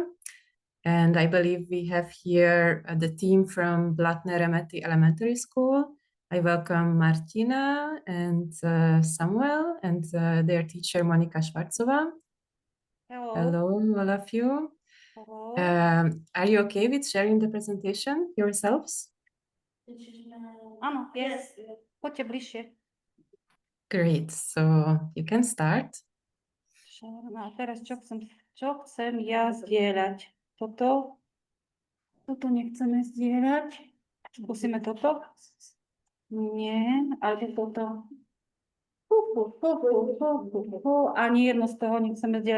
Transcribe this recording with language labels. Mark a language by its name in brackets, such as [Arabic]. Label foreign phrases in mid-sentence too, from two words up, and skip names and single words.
[English] And I believe we have here the team from Blatné Remety Elementary School. I welcome Martina and Samuel and their teacher, Monika Švarcová. Hello. Hello, all of you. Hello. Are you okay with sharing the presentation yourselves? [Slovak] Áno, yes. Poďte bližšie. [English] Great, so you can start. [Slovak] A teraz čo chcem ja zdieľať? Toto nechceme zdieľať. Skúsime toto? Nie, ale toto. Ani jedno z toho nechceme zdieľať.